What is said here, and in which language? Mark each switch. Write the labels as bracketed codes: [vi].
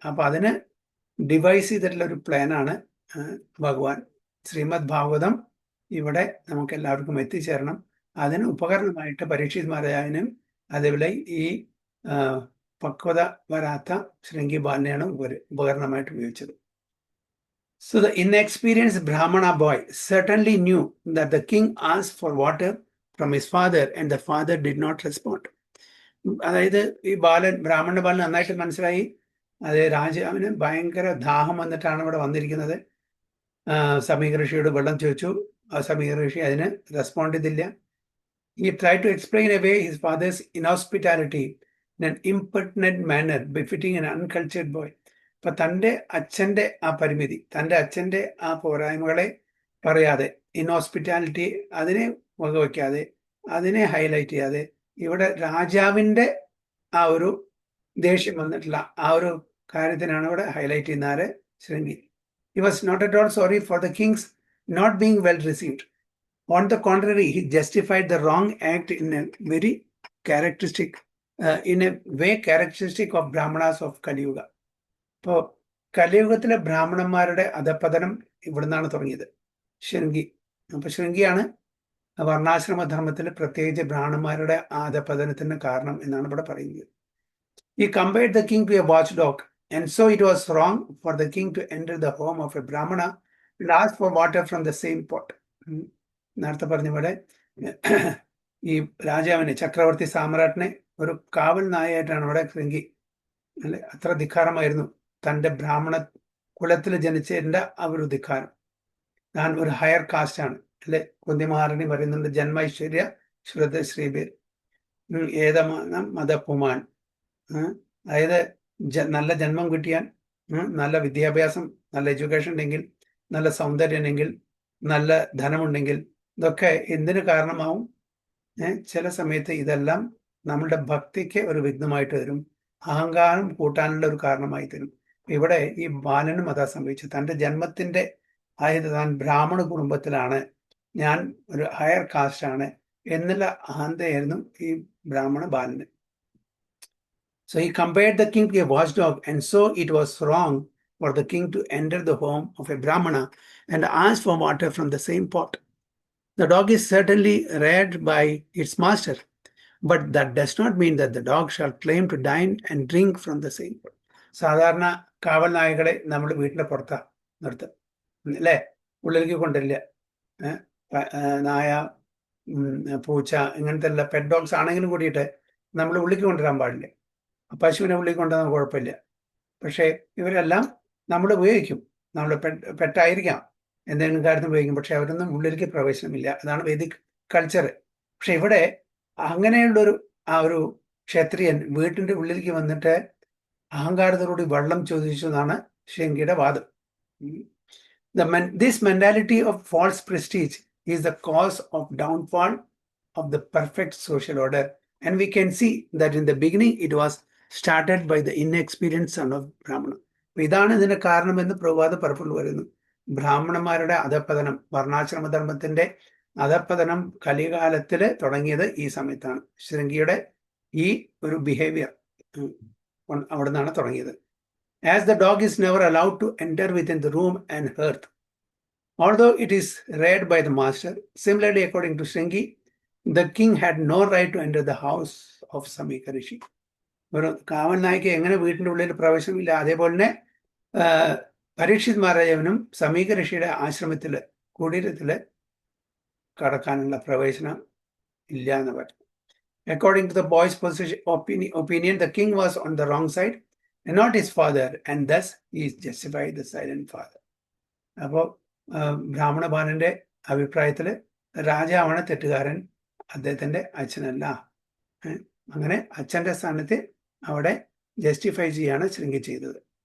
[ml] അപ്പൊ അതിന് ഡിവൈസ് ചെയ്തിട്ടുള്ള ഒരു പ്ലാനാണ് ഭഗവാൻ. ശ്രീമദ് ഭാഗവതം ഇവിടെ നമുക്ക് എല്ലാവർക്കും എത്തിച്ചേരണം. അതിന് ഉപകരണമായിട്ട് പരീക്ഷിത് മഹാരാജാവിനും അതേപോലെ ഈ പക്വത വരാത്ത ശൃംഗി ബാലനെയാണ് ഉപകരണമായിട്ട് ഉപയോഗിച്ചത്. [en] So the inexperienced Brahmana boy certainly knew that the king asked for water from his father and the father did not respond. [ml] അതായത് ഈ ബ്രാഹ്മണ ബാലൻ നന്നായിട്ട് മനസ്സിലായി, അത് രാജാവിന് ഭയങ്കര ദാഹം വന്നിട്ടാണ് ഇവിടെ വന്നിരിക്കുന്നത്. സമീക ഋഷിയോട് വെള്ളം ചോദിച്ചു. ആ സമീക ഋഷി അതിന് റെസ്പോണ്ട് ചെയ്തില്ല. [en] He tried to explain away his father's inhospitality in an impertinent manner befitting an uncultured boy. [ml] അപ്പൊ തൻ്റെ അച്ഛൻ്റെ ആ പരിമിതി, തൻ്റെ അച്ഛൻ്റെ ആ പോരായ്മകളെ പറയാതെ, ഇൻഹോസ്പിറ്റാലിറ്റി അതിനെ വകവയ്ക്കാതെ, അതിനെ ഹൈലൈറ്റ് ചെയ്യാതെ, ഇവിടെ രാജാവിൻ്റെ ആ ഒരു ദേഷ്യം വന്നിട്ടുള്ള ആ ഒരു കാര്യത്തിനാണ് ഇവിടെ ഹൈലൈറ്റ് ചെയ്യുന്ന ആര്? Shringi. [en] He was not at all sorry for the king's not being well received. On the contrary, he justified the wrong act in a very characteristic, in a way characteristic of Brahmanas of Kali Yuga. [ml] ഇപ്പോൾ കലിയുഗത്തിലെ ബ്രാഹ്മണന്മാരുടെ അധപ്പതനം ഇവിടുന്നാണ് തുടങ്ങിയത്, ശൃംഗി. അപ്പൊ ശൃംഗിയാണ് വർണ്ണാശ്രമധർമ്മത്തിൽ പ്രത്യേകിച്ച് ബ്രാഹ്മണന്മാരുടെ അധപ്പതനത്തിന് കാരണം എന്നാണ് ഇവിടെ പറയുന്നത്. [en] He compared the king to a watchdog, and so it was wrong for the king to enter the home of a Brahmana and ask for water from the same pot. [ml] നേരത്തെ പറഞ്ഞ പോലെ ഈ രാജാവിനെ, ചക്രവർത്തി സാമ്രാട്ടിനെ ഒരു കാവൽ നായയായിട്ടാണ് ഇവിടെ ശൃംഗി, അല്ലെ? അത്ര ധിക്കാരമായിരുന്നു തൻ്റെ ബ്രാഹ്മണ കുലത്തിൽ ജനിച്ചതിൻ്റെ ആ ഒരു ധിക്കാരം. ഞാൻ ഒരു ഹയർ കാസ്റ്റ് ആണ്, അല്ലെ? കുന്തിമഹാരണി പറയുന്നുണ്ട്, [sa] ജന്മൈശ്വര്യ ശ്രുത ശ്രീബീർ ഏതമാനം മതപുമാൻ. [ml] അതായത് നല്ല ജന്മം കിട്ടിയാൽ, നല്ല വിദ്യാഭ്യാസം, നല്ല എഡ്യൂക്കേഷൻ ഉണ്ടെങ്കിൽ, നല്ല സൗന്ദര്യം ഉണ്ടെങ്കിൽ, നല്ല ധനമുണ്ടെങ്കിൽ, ഇതൊക്കെ എന്തിനു കാരണമാവും? ചില സമയത്ത് ഇതെല്ലാം നമ്മളുടെ ഭക്തിക്ക് ഒരു വിഘ്നമായിട്ട് വരും, അഹങ്കാരം കൂട്ടാനുള്ള ഒരു കാരണമായി തരും. ഇവിടെ ഈ ബാലനും അതാ സംഭവിച്ചത്. തൻ്റെ ജന്മത്തിൻ്റെ, അതായത് താൻ ബ്രാഹ്മണ കുടുംബത്തിലാണ്, ഞാൻ ഒരു ഹയർ കാസ്റ്റ് ആണ് എന്നുള്ള അഹന്തയായിരുന്നു ഈ ബ്രാഹ്മണ ബാലന്. [en] So he compared the king to a watchdog, and so it was wrong for the king to enter the home of a Brahmana and ask for water from the same pot. The dog is certainly reared by its master, but that does not mean that the dog shall claim to dine and drink from the same pot. [ml] സാധാരണ കാവൽ നായകളെ നമ്മൾ വീട്ടിലെ പുറത്താ നിർത്തുക, അല്ലേ? ഉള്ളിലേക്ക് കൊണ്ടില്ല. നായ, പൂച്ച, ഇങ്ങനത്തെ എല്ലാ പെറ്റ് ഡോഗ്സ് ആണെങ്കിലും കൂടിയിട്ട് നമ്മൾ ഉള്ളിലേക്ക് കൊണ്ടുവരാൻ പാടില്ല. പശുവിനെ ഉള്ളിൽ കൊണ്ടുവന്നാൽ കുഴപ്പമില്ല. പക്ഷേ ഇവരെല്ലാം നമ്മൾ ഉപയോഗിക്കും, നമ്മൾ പെറ്റായിരിക്കാം, എന്തെങ്കിലും കാര്യത്തിന് ഉപയോഗിക്കും, പക്ഷെ അവരൊന്നും ഉള്ളിലേക്ക് പ്രവേശനമില്ല. അതാണ് വേദിക് കൾച്ചർ. പക്ഷെ ഇവിടെ അങ്ങനെയുള്ളൊരു ആ ഒരു ക്ഷത്രിയൻ വീട്ടിൻ്റെ ഉള്ളിലേക്ക് വന്നിട്ട് അഹങ്കാരത്തോടുകൂടി വെള്ളം ചോദിച്ചു എന്നാണ് ശൃംഗിയുടെ വാദം. [en] This mentality of false prestige is the cause of downfall of the perfect social order, and we can see that in the beginning it was started by the inexperienced son of Brahmana. [ml] ഇതാണ് ഇതിന്റെ കാരണമെന്ന് പ്രഭാത പലപ്പോഴും വരുന്നു. ബ്രാഹ്മണന്മാരുടെ അധപ്പതനം, വർണ്ണാശ്രമധർമ്മത്തിന്റെ അധപ്പതനം കലികാലത്തിൽ തുടങ്ങിയത് ഈ സമയത്താണ്. ശൃംഗിയുടെ ഈ ഒരു ബിഹേവിയർ അവിടെ നിന്നാണ് തുടങ്ങിയത്. [en] As the dog is never allowed to enter within the room and hearth, although it is reared by the master. Similarly, according to Shringi, the king had no right to enter the house of Samika Rishi. [ml] ഒരു കാവൽ നായ്ക്ക് എങ്ങനെ വീട്ടിൻ്റെ ഉള്ളിൽ പ്രവേശനമില്ല, അതേപോലെ തന്നെ പരീക്ഷിത് മഹാരാജാവിനും സമീക ഋഷിയുടെ ആശ്രമത്തിൽ, കുടീരത്തിൽ കടക്കാനുള്ള പ്രവേശനം ഇല്ല എന്ന് പറഞ്ഞു. [en] According to the boy's opinion, the king was on the wrong side and not his father, and thus he is justified the silent father. [ml] അപ്പോൾ ബ്രാഹ്മണ ബാലന്റെ അഭിപ്രായത്തിൽ രാജാവാണ് തെറ്റുകാരൻ, അദ്ദേഹത്തിന്റെ അച്ഛനല്ല. അങ്ങനെ അച്ഛന്റെ സ്ഥാനത്ത് അവിടെ ജസ്റ്റിഫൈ ചെയ്യാണ് ശൃംഗി ചെയ്തത്.